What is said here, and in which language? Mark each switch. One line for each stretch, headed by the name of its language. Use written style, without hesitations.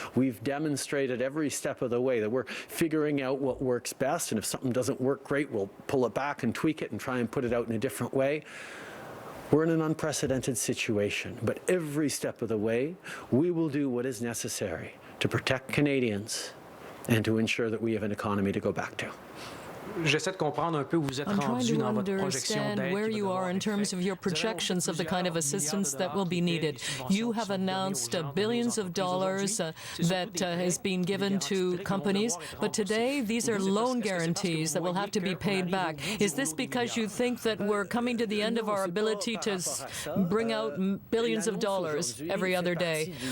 English: We've demonstrated every step of the way that we're figuring out what works best, and if something doesn't work great, we'll pull it back and tweak it and try and put it out in a different way. We're in an unprecedented situation, but every step of the way, we will do what is necessary to protect Canadians and to ensure that we have an economy to go back to.
French: J'essaie de comprendre un peu où vous êtes rendu dans votre projection d'aide.
English: Where you are in terms of your projections of the kind of assistance that will be needed. You have announced billions of dollars that has been given to companies, but today these are loan guarantees that will have to be paid back. Is this because you think that we're coming to the end of our ability to bring out billions of dollars every other day?